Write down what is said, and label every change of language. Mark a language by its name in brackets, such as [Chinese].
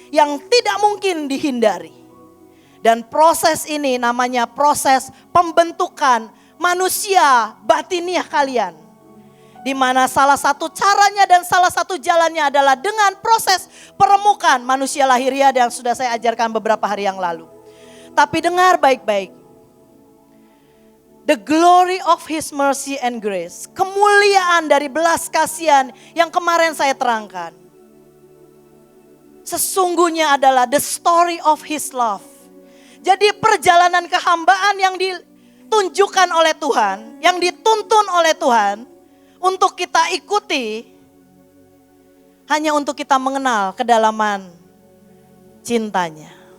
[Indonesian] yang tidak mungkin dihindari. Dan proses ini namanya proses pembentukan manusia batiniah kalian. Di mana salah satu caranya dan salah satu jalannya adalah dengan proses peremukan manusia lahiriah yang sudah saya ajarkan beberapa hari yang lalu. Tapi dengar baik-baik. [English] The glory of His mercy and grace. [Indonesian] Kemuliaan dari belas kasihan yang kemarin saya terangkan. Sesungguhnya adalah [English] the story of His love. [Indonesian] Jadi perjalanan kehambaan yang ditunjukkan oleh Tuhan, yang dituntun oleh Tuhan, untuk kita ikuti, hanya untuk kita mengenal kedalaman cintanya.